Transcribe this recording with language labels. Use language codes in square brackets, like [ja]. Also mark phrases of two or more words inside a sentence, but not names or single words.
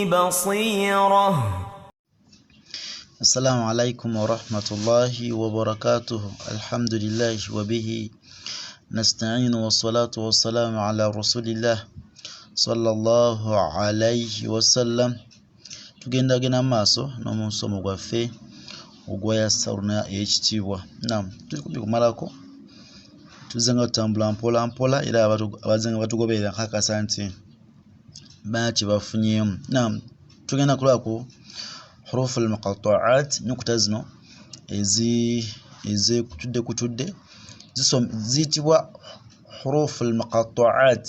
[ar] بصيرة. السلام عليكم ورحمة الله وبركاته. الحمد لله وبه نستعين والصلاة والسلام على رسول الله صلى الله عليه وسلم. [lg] Tugenda gena maaso n'omusomo gwaffe ogwayasaruna ekitiibwa. Tuli kumpi kumalako, tuzenga tutambula mpola mpola era abazenga batugoberera nkakasa nti baki bafunyeemu. Tugenda kulaba [ar] حروف المقطعات, [lg] nyukuta zino kutudde ziyitibwa [ar] حروف المقطعات.